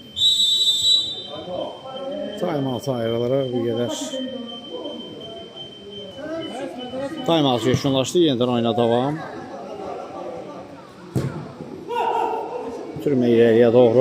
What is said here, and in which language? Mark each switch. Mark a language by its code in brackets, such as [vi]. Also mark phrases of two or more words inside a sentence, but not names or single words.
[az] Time-out ayrıları bir qədər. Time-out yekunlaşdı, yenidən oyuna davam. Ötürmə ileriyə doğru.